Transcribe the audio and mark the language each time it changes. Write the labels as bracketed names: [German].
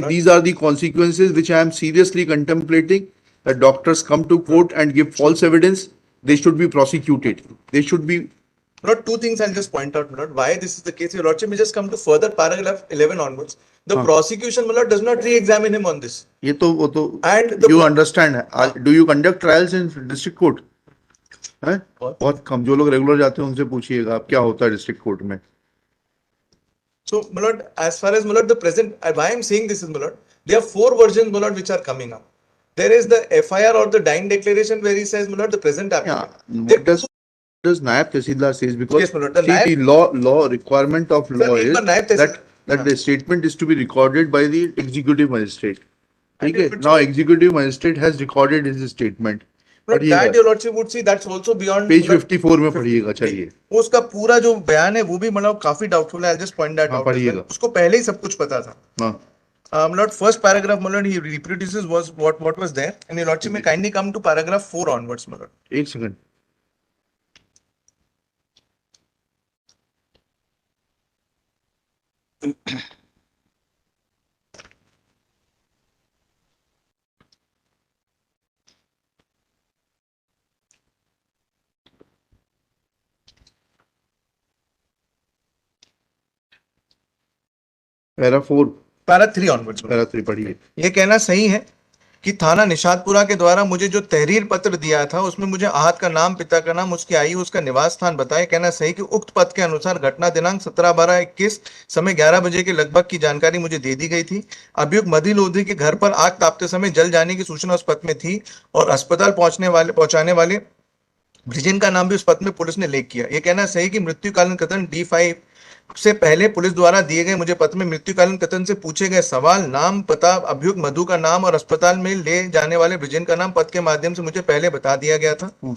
[English] These are the consequences which I am seriously contemplating. That doctors come to court and give false evidence. They should be prosecuted. They should be Lord, two things I'll just point out, Lord, why this is the case. Your Lordship may just come to further paragraph 11 onwards. The prosecution, Lord, does not re-examine him on this. [Hindi] ये तो वो तो [English] And the you understand है. Do you conduct trials in district court? [Hindi] है? बहुत कम. जो लोग regular जाते हैं उनसे पूछिएगा आप क्या होता है डिस्ट्रिक्ट कोर्ट में. [English] So, my lord, as far as, my lord, the present, why I'm saying this is, my lord, there are four versions, my lord, which are coming up. There is the FIR or the dying declaration where he says, my lord, the present applicant. Yeah. What does Nayab Tehsildar says? Because Yes, my lord, the law requirement of law is that the statement is to be recorded by the executive magistrate. Okay. Now executive magistrate has recorded his statement. But that your lordship would see that's also beyond [Hindi] page 54 में पढ़िएगा. चलिए उसका पूरा जो बयान है वो भी मतलब काफी डाउटफुल है. [English] I'll just point that out. [Hindi] पढ़िएगा. उसको पहले ही सब कुछ पता था. हाँ. [English] Lord, first paragraph, my lord, he reproduces was what was there, and your lordship may kindly come to paragraph 4 onwards, my lord. [Hindi] एक second. Para 4 para 3 onwards. Para 3 पढ़िए. ये कहना सही है कि थाना निशातपुरा के द्वारा मुझे जो तहरीर पत्र दिया था उसमें मुझे आहत का नाम, पिता का नाम, उसकी आयु, उसका निवास स्थान बताया. कहना सही कि उक्त पत्र के अनुसार घटना दिनांक 17/12/21 समय 11 बजे के लगभग की जानकारी मुझे दे दी गई थी. अभियुक्त मधु लोधी के घर पर आग तापते समय जल जाने की सूचना उस पत्र में थी और अस्पताल पहुंचाने वाले ब्रिजेन का नाम भी उस पत्र में पुलिस ने लेख किया. यह कहना सही कि मृत्युकालीन कथन D5 से पहले पुलिस द्वारा दिए गए मुझे पत्र में मृत्युकालीन कथन से पूछे गए सवाल, नाम, पता, अभियुक्त मधु का नाम और अस्पताल में ले जाने वाले ब्रिजेन का नाम पत्र के माध्यम से मुझे पहले बता दिया गया था.